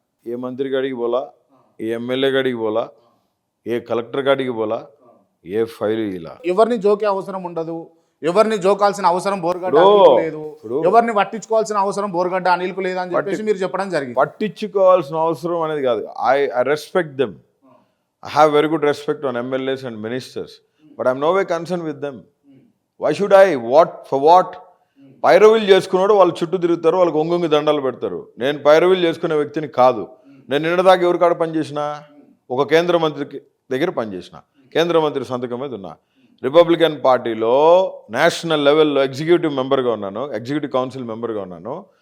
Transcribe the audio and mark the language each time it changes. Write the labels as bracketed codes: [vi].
[te] ఏ మంత్రి గాడికి పోలా, ఏ ఎమ్మెల్యే గాడికి పోలా, ఏ కలెక్టర్ గాడికి పోలా, ఏ ఫైల్ ఇలా. ఎవరిని జోకే అవసరం ఉండదు, ఎవరిని జోకాల్సిన అవసరం బోరుగడ్డ లేదు, ఎవరిని పట్టించుకోవాల్సిన అవసరం బోరుగడ్డ అనిల్కు లేదు అని చెప్పేసి మీరు చెప్పడం జరిగింది. పట్టించుకోవాల్సిన అవసరం అనేది కాదు. [en] I respect them. I have very good respect on MLAs and ministers, but I'm no way concerned with them. Why should I? For what? [te] పైరవీలు చేసుకున్నాడు, వాళ్ళు చుట్టూ తిరుగుతారు, వాళ్ళకి ఒంగొంగి దండాలు పెడతారు. నేను పైరవీలు చేసుకునే వ్యక్తిని కాదు. నేను నిన్నదాకా ఎవరి కాడ పనిచేసిన? ఒక కేంద్ర మంత్రికి దగ్గర పనిచేసిన, కేంద్ర మంత్రి సంతకం మీద ఉన్నా. రిపబ్లికన్ పార్టీలో నేషనల్ లెవెల్లో ఎగ్జిక్యూటివ్ మెంబర్గా ఉన్నాను, ఎగ్జిక్యూటివ్ కౌన్సిల్ మెంబర్గా ఉన్నాను.